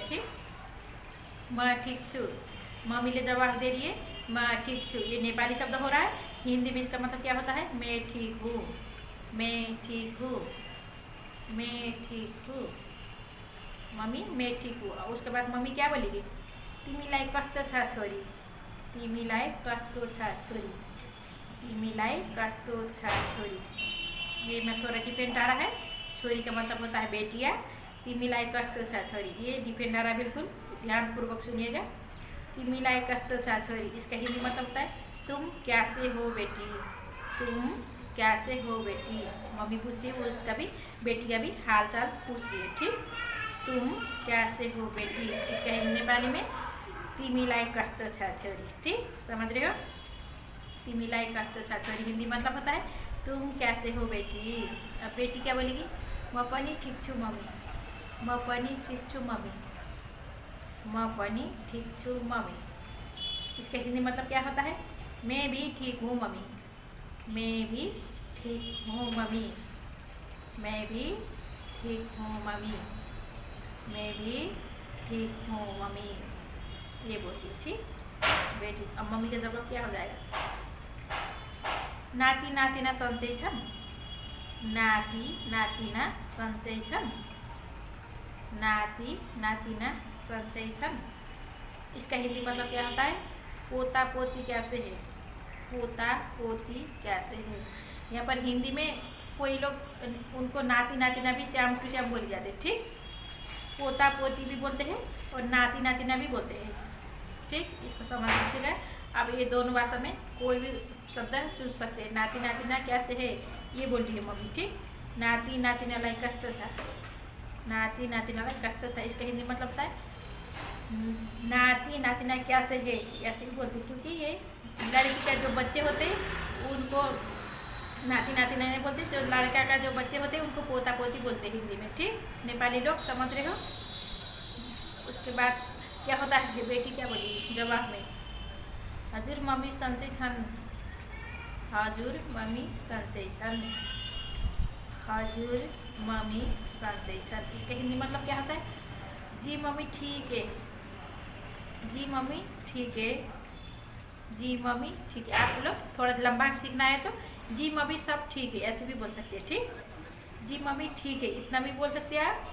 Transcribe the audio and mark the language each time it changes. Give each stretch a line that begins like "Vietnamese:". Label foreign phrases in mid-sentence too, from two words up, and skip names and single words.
Nepali: ठीक, मैं ठीक छु।
Hindi: मम्मी ले जवाब दे रही है मैं
Nepali: ठीक छु।
Hindi: ये नेपाली शब्द हो रहा है। हिंदी में इसका मतलब क्या होता है? मैं ठीक हूँ, मैं ठीक हूँ, मैं ठीक हूँ। मम्मी मैं ठीक हूँ। उसके बाद मम्मी क्या बोलेगी?
Nepali: तिमीलाई कस्तो छ छोरी, तिमीलाई कस्तो छ छोरी, तिमीलाई कस्तो छ छोरी।
Hindi: ये में थोड़ा डिपेंड आ रहा है। छोरी का मतलब होता है बेटिया,
Nepali: तिमीलाई कस्तो छ छोरी
Hindi: ये डिपेंड आ रहा है। बिल्कुल ध्यानपूर्वक सुनिएगा।
Nepali: तिमीलाई कस्तो छ छोरी,
Hindi: इसका हिंदी मतलब होता है तुम कैसे हो बेटी, तुम कैसे हो बेटी। मम्मी पूछ रही है, वो उसका भी बेटी का भी हाल चाल पूछ रही है। ठीक, तुम कैसे हो बेटी, इसका हिंदी नेपाली में
Nepali: तिमीलाई कस्तो छ छोरी।
Hindi: ठीक, समझ रहे हो?
Nepali: तिमीलाई कस्तो छ छोरी
Hindi: हिंदी मतलब होता है तुम कैसे हो बेटी। अब बेटी क्या बोलेगी?
Nepali: म पनि ठीक छु मम्मी, म पनि ठीक छु मम्मी, म पनि ठीक छु मम्मी।
Hindi: इसका हिंदी मतलब क्या होता है? मैं भी ठीक हूँ मम्मी, मैं भी ठीक हूँ मम्मी, मैं भी ठीक हूँ मम्मी, मैं भी ठीक हूँ मम्मी ये बोलती है। ठीक, बेटी। अब मम्मी का जवाब क्या हो जाएगा?
Nepali: नाती नातिना सन्चै छन्, नाती नातिना सन्चै छन्, नाती नातिना सन्चै छन्।
Hindi: इसका हिंदी मतलब क्या होता है? पोता पोती कैसे है, पोता पोती कैसे है। यहाँ पर हिंदी में कोई लोग उनको नाती नातिना भी
English: same to same
Hindi: बोली जाते हैं। ठीक, पोता पोती भी बोलते हैं और नाती नातिना भी बोलते हैं। ठीक, इसको समझ लीजिएगा। अब ये दोनों भाषा में कोई भी शब्द चुन सकते हैं। नाती नातिना कैसे है ये बोल रही है मम्मी।
Nepali: ठीक, नाती नातिनालाई कस्तो छ, नाती नातिनालाई कस्तो छ।
Hindi: इसका हिंदी मतलब होता है नाती नातिना कैसे है, ऐसे ही बोलते, क्योंकि ये लड़की का जो बच्चे होते हैं उनको नाती नातिना नहीं बोलते, जो लड़का का जो बच्चे होते हैं उनको पोता पोती बोलते हैं हिंदी में। ठीक, नेपाली लोग समझ रहे हो? उसके बाद क्या होता है? बेटी क्या बोली जवाब में?
Nepali: हजुर मम्मी सन्चै छन्, हजुर मम्मी सन्चै छन्, हजुर मम्मी सन्चै छन्।
Hindi: इसका हिंदी मतलब क्या होता है? जी मम्मी ठीक है, जी मम्मी ठीक है, जी मम्मी ठीक है। आप लोग थोड़ा लंबा सीखना है तो जी मम्मी सब ठीक है ऐसे भी बोल सकते हैं। ठीक, जी मम्मी ठीक है इतना भी बोल सकते हैं आप।